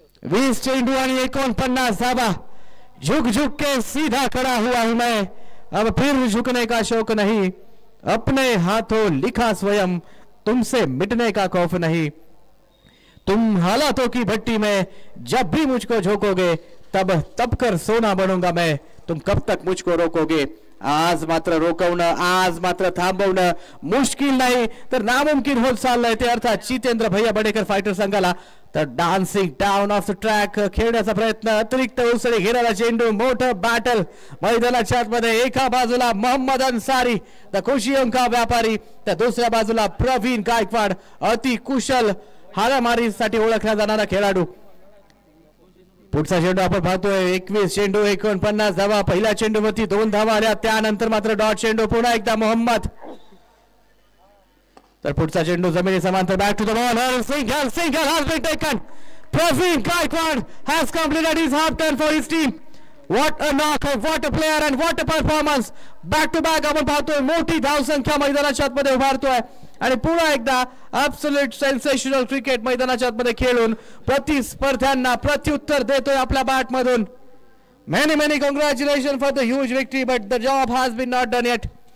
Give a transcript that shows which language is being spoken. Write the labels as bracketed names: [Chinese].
[Marathi] 20 चेंडू आणि 49 धावा. [Hindi] झुक झुक के सीधा खड़ा हुआ हूं मैं, अब फिर झुकने का शौक नहीं, अपने हाथों लिखा स्वयं, तुमसे मिटने का खौफ नहीं. तुम हालातों की भट्टी में जब भी मुझको झोंकोगे तब तब कर सोना बनूंगा मैं, तुम कब तक मुझको रोकोगे. [Marathi] आज मात्र रोखवणं, आज मात्र थांबवणं मुश्किल नाही तर नामुमकिन होत चाललंय ते. अर्थात जितेंद्र भैया बडेकर फायटर संघाला. तर [English] dancing down off the track [Marathi] खेळण्याचा प्रयत्न. अतिरिक्त उसळी घेणारा चेंडू. मोठं बॅटल मैदानाच्या आतमध्ये. एका बाजूला मोहम्मद अन्सारी द [Hindi] खुशियों का व्यापारी, [Marathi] तर दुसऱ्या बाजूला प्रवीण गायकवाड अति कुशल हाणामारीसाठी ओळखला जाणारा खेळाडू. पुढचा चेंडू आपण पाहतोय. 21 चेंडू 49 धावा. पहिल्या चेंडूवरती 2 धावा आल्या. त्यानंतर मात्र डॉट चेंडू. पुन्हा एकदा मोहम्मद. तर पुढचा चेंडू जमिनी समांतर. [English] Back to the ball. Single has been taken. Praveen Gaikwad has completed his half turn for his team. What a knock, what a player and what a performance. Back to back [Marathi] आपण पाहतोय. मोठी धावसंख्या मैदानाच्या आतमध्ये उभारतोय आणि पुन्हा एकदा [English] absolute sensational cricket [Marathi] मैदानाच्या आतमध्ये खेळून प्रतिस्पर्ध्यांना प्रत्युत्तर देतोय आपल्या बॅटमधून. [English] Many congratulation for the huge victory but the job has been not done yet.